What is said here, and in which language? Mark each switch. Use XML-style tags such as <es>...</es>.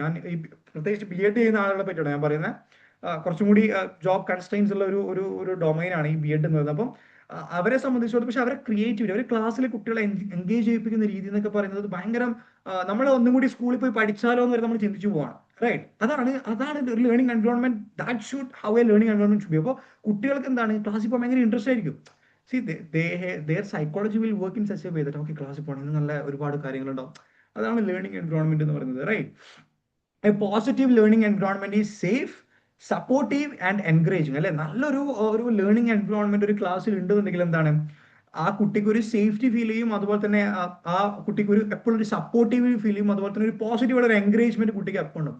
<ml>ഞാൻ ഈ പ്രത്യേകിച്ച് ബി എഡ് ചെയ്യുന്ന ആളുകളെ പറ്റിയാണ് ഞാൻ പറയുന്നത്. കുറച്ചും കൂടി ജോബ് കൺസ്ട്രെയിൻസ് ഉള്ള ഒരു ഡൊമൈനാണ് ഈ ബി എഡ് എന്ന് പറയുന്നത്. അപ്പം അവരെ സംബന്ധിച്ചിടത്തോളം പക്ഷെ അവരെ ക്രിയേറ്റിവിറ്റി, അവർ ക്ലാസ്സിലെ കുട്ടികളെ എൻഗേജ് ചെയ്യിപ്പിക്കുന്ന രീതി എന്നൊക്കെ പറയുന്നത് ഭയങ്കര, നമ്മൾ ഒന്നും കൂടി സ്കൂളിൽ പോയി പഠിച്ചാലോ എന്ന് വരെ നമ്മൾ ചിന്തിച്ചു പോവാണ്.</ml> <en>right,</en> <ml>അതാണ് ഒരു learning environment,</ml> <en>That should how a learning environment should be.</en> <ml>അപ്പോൾ കുട്ടികൾക്ക് എന്താണ് ക്ലാസ്സിൽ പോകാൻ ഭയങ്കര ഇൻട്രസ്റ്റ് ആയിരിക്കും.</ml> <en>see their psychology will work in such a way that okay</en> <ml>ക്ലാസ്സിൽ പോകണം, നല്ല ഒരുപാട് കാര്യങ്ങളുണ്ടാവും. അതാണ് ലേണിംഗ് എൻവയോൺമെന്റ് എന്ന് പറയുന്നത്.</ml> <en>Right, a positive learning environment is safe, supportive and encouraging.</en> <ml>അല്ലെ, നല്ലൊരു ലേണിംഗ് എൻവയോൺമെന്റ് ഒരു ക്ലാസ്സിൽ ഉണ്ടെന്നുണ്ടെങ്കിൽ എന്താണ് ആ കുട്ടിക്ക് ഒരു സേഫ്റ്റി ഫീൽ ചെയ്യും, അതുപോലെ തന്നെ ആ കുട്ടിക്ക് എപ്പോഴും ഒരു സപ്പോർട്ടീവ് ഫീൽ ചെയ്യും, അതുപോലെ തന്നെ ഒരു പോസിറ്റീവ് ഒരു എൻകറേജ്മെന്റ് കുട്ടിക്ക് എപ്പോൾ ഉണ്ടാവും.</ml>